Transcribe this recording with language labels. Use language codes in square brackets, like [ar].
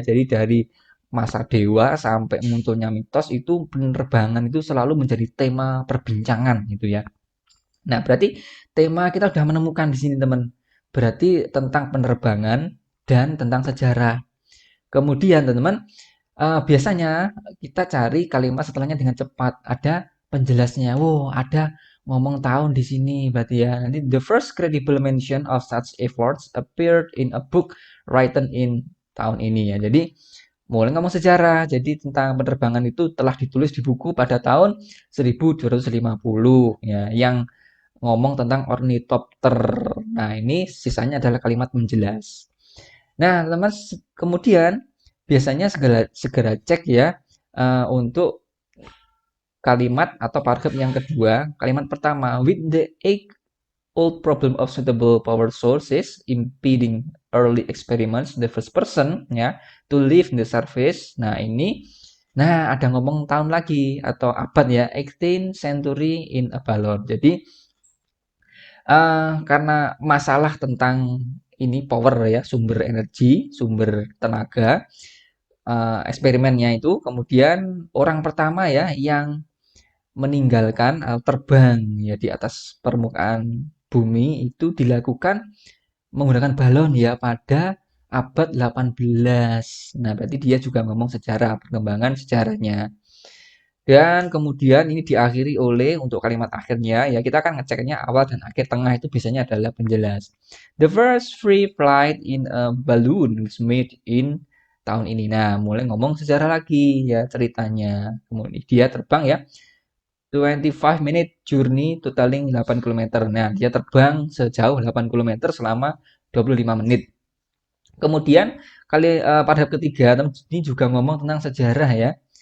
[id] Jadi dari masa dewa sampai munculnya mitos itu penerbangan itu selalu menjadi tema perbincangan gitu ya. Nah, berarti tema kita sudah menemukan di sini teman. Berarti tentang penerbangan dan tentang sejarah. Kemudian teman-teman, biasanya kita cari kalimat setelahnya dengan cepat. Ada penjelasnya. Wow, ada ngomong tahun di sini berarti ya. [en] Nanti the first credible mention of such efforts appeared in a book written in [id] tahun ini ya. Jadi mulai ngomong sejarah. Jadi tentang penerbangan itu telah ditulis di buku pada tahun 1250 ya, yang ngomong tentang ornitopter. Nah, ini sisanya adalah kalimat menjelas. Nah, teman, kemudian biasanya segera segera cek ya untuk kalimat atau paragraf yang kedua. Kalimat pertama, [en] with the age old problem of suitable power sources impeding early experiments the first person ya to live in the surface. [id] Nah, ini ada ngomong tahun lagi atau abad ya, [en] 18th century in a balloon. [id] Jadi karena masalah tentang ini power ya, sumber energi, sumber tenaga, eksperimennya itu kemudian orang pertama ya yang meninggalkan terbang ya di atas permukaan bumi itu dilakukan menggunakan balon ya pada abad 18. Nah, berarti dia juga ngomong sejarah, perkembangan sejarahnya. Dan kemudian ini diakhiri oleh untuk kalimat akhirnya ya kita akan ngeceknya awal dan akhir, tengah itu biasanya adalah penjelas. [en] The first free flight in a balloon was made in [id] tahun ini. Nah, mulai ngomong sejarah lagi ya ceritanya. Kemudian dia terbang ya [en] 25 minute journey totaling 8 km. [id] Nah, dia terbang sejauh 8 km selama 25 menit. Kemudian pada ketiga ini juga ngomong tentang sejarah ya.